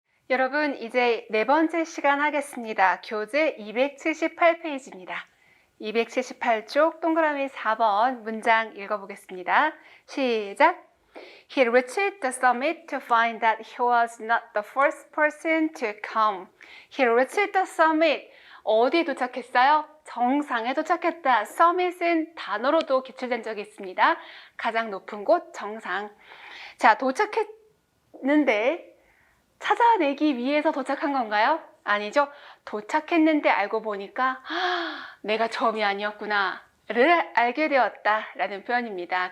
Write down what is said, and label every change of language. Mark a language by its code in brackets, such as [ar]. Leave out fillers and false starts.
[ko] 여러분, 이제 네 번째 시간 하겠습니다. 교재 278페이지입니다. 278쪽 동그라미 4번 문장 읽어보겠습니다. 시작! [en] He reached the summit to find that he was not the first person to come. He reached the summit. [ko] 어디에 도착했어요? 정상에 도착했다. summit은 단어로도 기출된 적이 있습니다. 가장 높은 곳, 정상. 자, 도착했는데 찾아내기 위해서 도착한 건가요? 아니죠. 도착했는데 알고 보니까 내가 처음이 아니었구나 를 알게 되었다 라는 표현입니다.